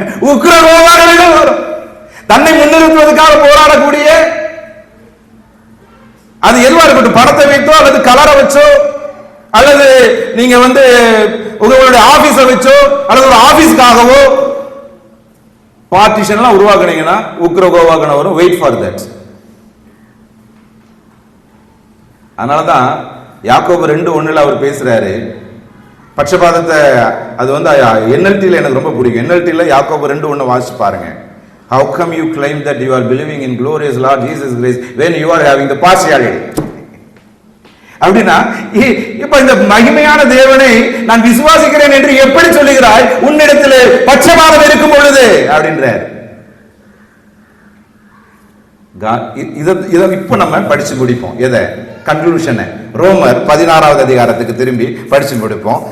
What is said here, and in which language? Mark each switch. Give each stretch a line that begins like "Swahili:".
Tamil: உக்கிரகோபாரர்கள் வரும். தன்னை முன்னிறுத்துவதற்காக போராடக்கூடிய, அது எதுவா இருக்கட்டும், பணத்தை வைத்தோ அல்லது கலரை வச்சோ அல்லது நீங்க வந்து உங்களுடைய ஆபீஸ வச்சோ அல்லது ஒரு ஆபீஸ்க்காகவோ பார்ட்டிஷன் எல்லாம் உருவாக்குனீங்கன்னா உக்கிரகோபாகன வரும்.
English: Wait for that.
Tamil: அதனாலதான் யாக்கோபு 2:1 அவர் பேசுறாரு பட்சபாதத்தை. அது வந்து NLT-ல எனக்கு ரொம்ப பிடிக்கும். NLT-ல யாக்கோபு 2:1 வாசிச்சு பாருங்க.
English: How come you claim that you are believing in glorious Lord Jesus Christ when you are having the partiality?
Tamil: அப்படின்னா இப்ப இந்த மகிமையான தேவனை நான் விசுவாசிக்கிறேன் என்று எப்படி சொல்லுகிறாய் உன்னிடத்தில் பட்சபாதம் இருக்கும் பொழுது அப்படின்றார். இதை இப்ப நம்ம படிச்சு முடிப்போம். எதை? கன்க்ளூஷனை ரோமர் 16வது அதிகாரத்துக்கு திரும்பி படிச்சு முடிப்போம்.